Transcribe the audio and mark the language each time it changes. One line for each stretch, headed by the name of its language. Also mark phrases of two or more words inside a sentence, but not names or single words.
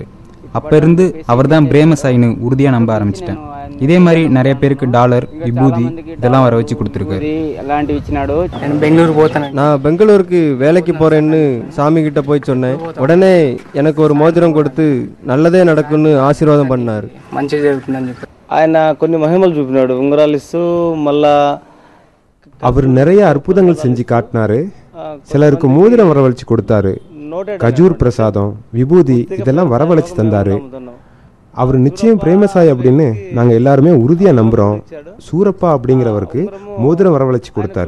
Tamil: அப்ப இருந்து அவர் தான் பிரேமசாயின்னு உறுதியா நம்ப ஆரம்பிச்சிட்டேன். இதே மாதிரி நிறைய பேருக்கு டாலர், விபூதி இதெல்லாம் வர வச்சு கொடுத்துருக்காரு. நான் பெங்களூருக்கு வேலைக்கு போறேன்னு சாமி கிட்ட போய் சொன்னேன். உடனே எனக்கு ஒரு மோதிரம் கொடுத்து நல்லதே நடக்கும்னு ஆசீர்வாதம் பண்ணாரு.
Telugu: ఆయన కొన్ని మహిమలు చూపినాడు. ఉంగరాలు ఇస్తూ మళ్ళా
Tamil: அவர் நிறைய அற்புதங்கள் செஞ்சு காட்டினாரு. சிலருக்கு மோதிரம் வரவழைச்சு கொடுத்தாரு. கஜூர் பிரசாதம், விபூதி இதெல்லாம் வரவழைச்சு தந்தாரு. அவர் நிச்சயம் பிரேமசாய் அப்படின்னு நாங்க எல்லாருமே உறுதியா நம்புறோம். சூரப்பா அப்படிங்கிறவருக்கு மோதிரம் வரவழைச்சு கொடுத்தாரு.